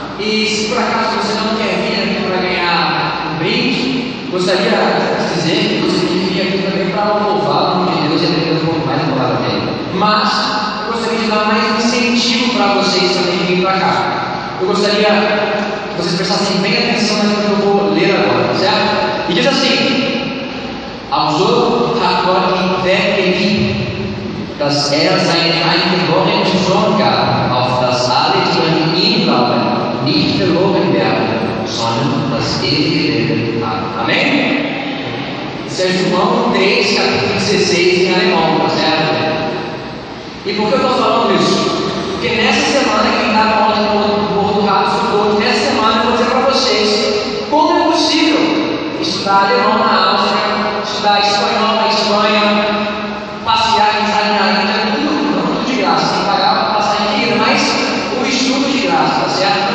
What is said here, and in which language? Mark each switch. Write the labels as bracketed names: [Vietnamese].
[Portuguese] E se por acaso você não quer vir aqui para ganhar um brinde, gostaria de dizer que você tem que vir aqui também para louvar o nome de Deus e aprender um pouco mais da palavra dele. Mas eu gostaria de dar mais incentivo para vocês também virem para cá. Eu gostaria que vocês prestassem bem atenção naquilo que eu vou ler agora, certo? E diz assim: [German] Also hat Gott die Welt geliebt, dass seinen eingeborenen Sohn gab, auf dass alle, die an ihn glauben, nicht verloren werden, sondern das ewige Leben haben. [Portuguese] Amém? Isso é João 3, capítulo 16, em alemão, tá certo? E por que eu estou falando isso? Porque nessa semana, quem está na aula do Morro do Rato todo, nessa semana eu vou dizer para vocês como é possível estudar alemão na Áustria, estudar espanhol na Espanha, passear na Índia, tudo de graça, sem pagar para passar em vida, mas o estudo de graça, tá certo?